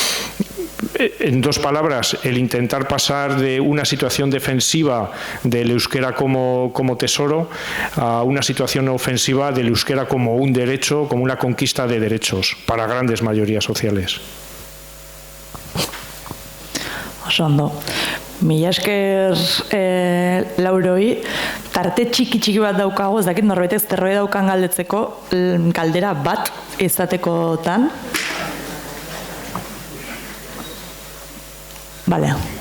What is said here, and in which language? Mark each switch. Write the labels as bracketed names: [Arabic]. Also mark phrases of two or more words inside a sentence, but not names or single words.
[Spanish] En dos palabras, el intentar pasar de una situación defensiva del euskera como tesoro a una situación ofensiva del euskera como un derecho, como una conquista de derechos para grandes mayorías sociales. [Basque] Oso ondo. Mila esker Lauroi, tarte txiki bat daukago, ez dakit norbaitek zerbait daukan galdetzeko, galdera bat izatekotan. Bale,